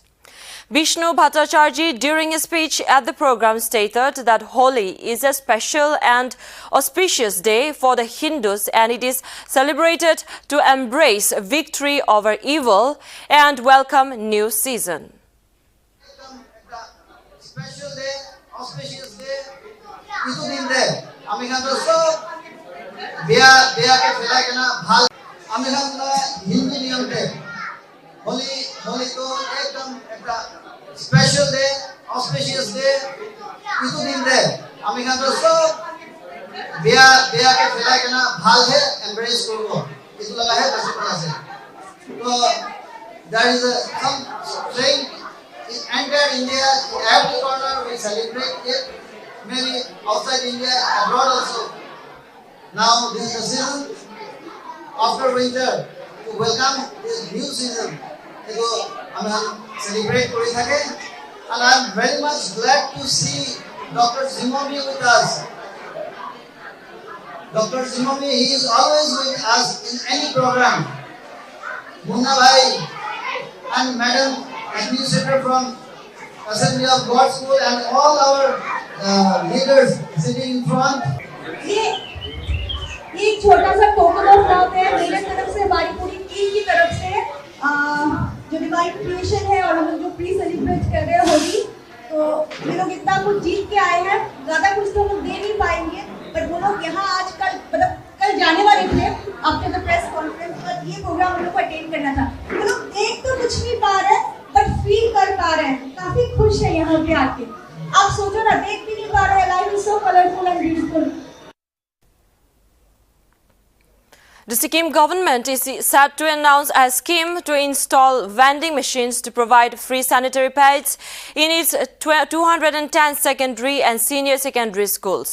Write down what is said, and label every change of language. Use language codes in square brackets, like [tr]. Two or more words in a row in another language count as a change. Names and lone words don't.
[en] Vishnu Bhattacharjee, during a speech at the program, stated that Holi is a special and auspicious day for the Hindus and it is celebrated to embrace victory over evil and welcome new season. Special day, auspicious day, [nag] itu din day. Ami kan dosto biya ke phela ke na bhal. Ami kan Hindu niyam day. Holi to ekdam ekta [en] special day, auspicious day, [nag] itu din day. Ami kan dosto biya ke phela ke na bhal hai embrace korbo. Itu laga hai basipala se. [en] So there is some saying. In entire India, in every corner we celebrate it. Maybe outside India, abroad also. Now this is the season after winter to welcome this new season. So I celebrate [nag] kori thake, [en] and I am very much glad to see Dr. Jimomi with us. Dr. Jimomi, he is always with us in any program. Munna bhai and Madam Administrator from Assembly of God School and all our leaders sitting in front. [hi] ये एक छोटा सा [en] token of love [hi] है मेरे तरफ से हमारी पूरी टीम की तरफ से जो [en] divine creation [hi] है और हम लोग जो प्री सेलिब्रेट कर रहे हैं होली तो ये लोग इतना कुछ जीत के आए हैं ज़्यादा कुछ तो हम लोग दे नहीं पाएंगे पर वो लोग यहाँ आज कल जाने वाले थे [en] after the press conference [hi] पर ये प्रोग्राम हम लोग को अटेंड करना था वो लोग देख तो कुछ नहीं पा रहे [en] but feel [hi] कर पा रहे हैं काफी खुश है यहाँ पे आके आप सोचो ना देख भी नहीं पा रहे हैं [en] life is so colorful and beautiful. The Sikkim government is set to announce a scheme to install vending machines to provide free sanitary pads in its 210 secondary and senior secondary schools.